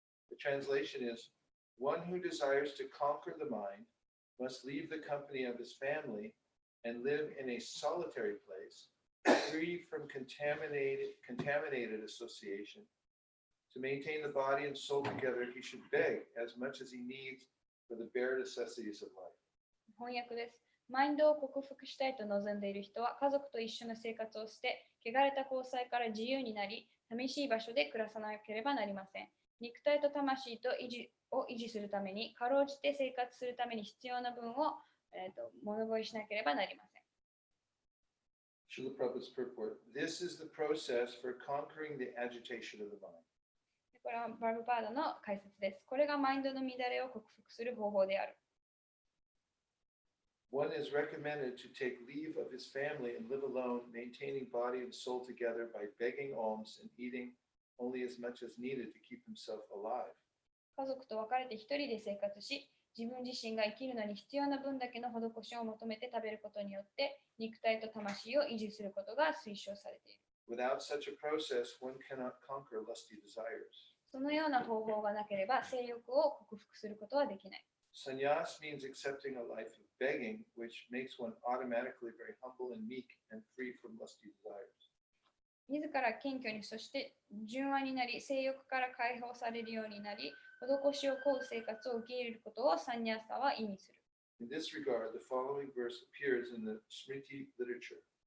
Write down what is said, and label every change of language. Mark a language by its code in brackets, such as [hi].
[en] The translation is, one who desires to conquer the mind must leave the company of his family and live in a solitary place, free from contaminated association. To maintain the body and soul together, he should beg as much as he needs for the bare necessities of life. [ja] 翻訳です。マインドを克服したいと望んでいる人は家族と一緒の生活をして、汚れた交際から自由になり、寂しい場所で暮らさなければなりません。肉体と魂を維持するために、かろうじて生活するために必要な分を、物乞いしなければなりません。 [en] Srila Prabhupada's purport. This is the process for conquering the agitation of the mind. [ja] これはプラブパーダの解説です。これがマインドの乱れを克服する方法である。 [en] One is recommended to take leave of his family and live alone, maintaining body and soul together by begging alms and eating only as much as needed to keep himself alive. [ja] 家族と別れて一人で生活し、自分自身が生きるのに必要な分だけの施しを求めて食べることによって、肉体と魂を維持することが推奨されている。 [en] Without such a process, one cannot conquer lusty desires. [ja] そのような方法がなければ、性欲を克服することはできない。 [en] Sannyas means accepting a life of begging, which makes one automatically very humble and meek and free from lusty desires. [ja] 自ら謙虚に、そして純和になり、性欲から解放されるようになり、施しを請う生活を受け入れることをサンニャーサは意味する。 [en] In this regard, the following verse appears in the Smriti literature.